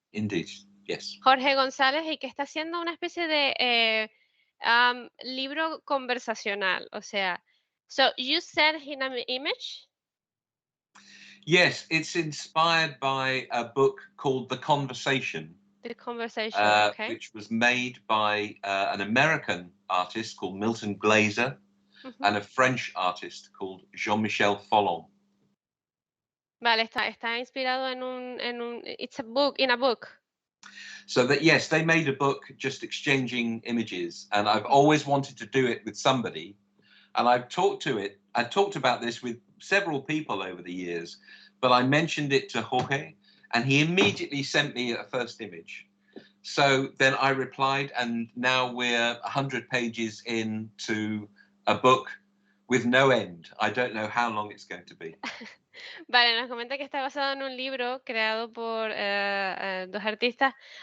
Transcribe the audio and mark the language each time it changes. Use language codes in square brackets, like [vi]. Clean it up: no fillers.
[en] Indeed, yes. [es] Jorge González, y que está haciendo una especie de libro conversacional, o sea, [en] So you sent him an image, Yes, it's inspired by a book called The Conversation, the conversation, okay? which was made by an American artist called Milton Glaser Ujú. and a French artist called Jean-Michel Follon. [es] Vale, está inspirado [en] it's a book, in a book. So that, yes, they made a book just exchanging images, and I've Ujú. always wanted to do it with somebody. And I talked about this with several people over the years, but I mentioned it to Jorge, and he immediately sent me a first image. So then I replied, and now we're 100 pages into a book with no end. I don't know how long it's going to be. [es] Vale, nos comenta que está basado en un libro creado por dos artistas.